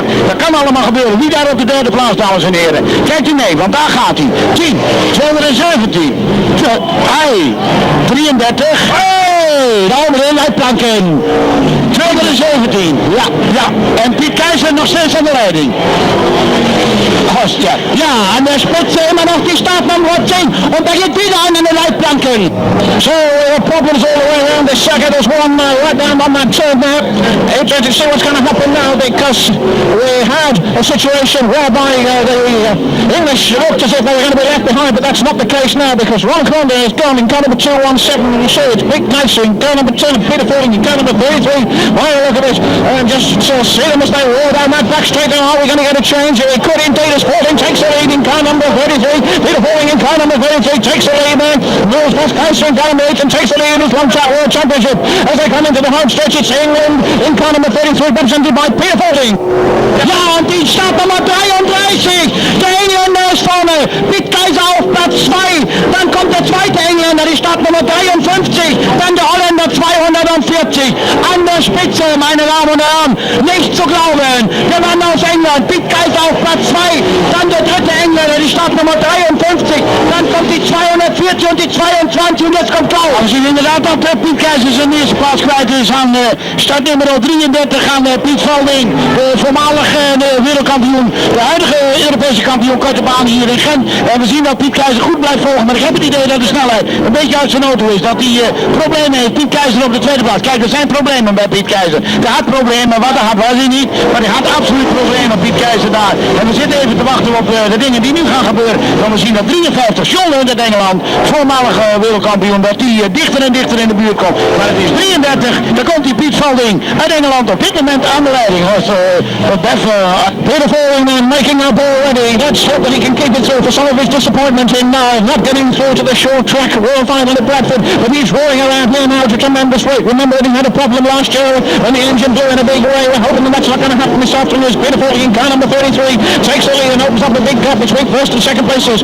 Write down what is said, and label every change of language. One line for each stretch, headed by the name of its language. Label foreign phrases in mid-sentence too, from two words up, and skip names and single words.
Dutch: Dat kan allemaal gebeuren. Wie daar op de derde plaats, dames en heren. Kijkt u mee, want daar gaat hij. 10, 217. 33. De andere leidplanken. 217. Ja. En Piet Keizer nog steeds aan de leiding.
German: Ja, en de spitze immer noch die Startnummer 10. Und da geht wieder an den Leitplanken.
English: So, problems all the way around the second. There's one right down on that turn there. Interesting to see what's going to happen now, because we had a situation whereby the English looked as if they were going to be left behind, but that's not the case now, because Ron Conde has gone in car number 217, and you see it's Pete Keizer in car number 10, Peter Fording in car number 33. Well, look at this, and just see them as they roll down that back straight. Now, are we going to get a change? It could indeed, as Fording takes the lead in car number 33. Peter Fording in car number 33 takes the lead there. Moves past Keizer in car number 8 and takes the lead in this long track world championship. As they come into the home stretch, it's England in car number 33, represented by Peter Fording.
German: Ja, und die Startnummer 33. Der Engländer ist vorne. Piet Keizer auf Platz 2. Dann kommt der zweite Engländer, die Startnummer 53. Dann der Holländer 240. An der Spitze, meine Damen und Herren. Nicht zu glauben. Der Mann aus England, Piet Keizer auf Platz 2. Dann der dritte Engländer, die Startnummer 53. Dann kommt die 240 und die 22 und jetzt kommt Klaus.
Dutch: We zien inderdaad dat Piet Keizer zijn eerste plaats kwijt is aan startnummer 33 aan Piet Fording, de voormalige wereldkampioen, de huidige Europese kampioen korte baan hier in Gent. En we zien dat Piet Keizer goed blijft volgen, maar ik heb het idee dat de snelheid een beetje uit zijn auto is, dat hij problemen heeft. Piet Keizer op de tweede plaats. Kijk, er zijn problemen bij Piet Keizer. Hij had problemen, wat hij had was hij niet, maar hij had absoluut problemen, Piet Keizer daar. En we zitten even te wachten op de dingen die nu gaan gebeuren. Dan we zien dat 53, John Hunt uit Engeland, voormalige wereldkampioen, dat die dichter en dichter in de buurt komt. Maar het is 33, daar komt die Piet Fording uit Engeland op dit moment aan de leiding.
English: Peter Fording making up already. Let's hope that he can keep it through for some of his disappointment in not getting through to the short track World Final at Bradford. But he's roaring around here now at a tremendous rate. Remember that he had a problem last year when the engine blew in a big way. We're hoping that that's not going to happen this afternoon. Peter Fording in car number 33 takes the lead and opens up a big gap between first and second places.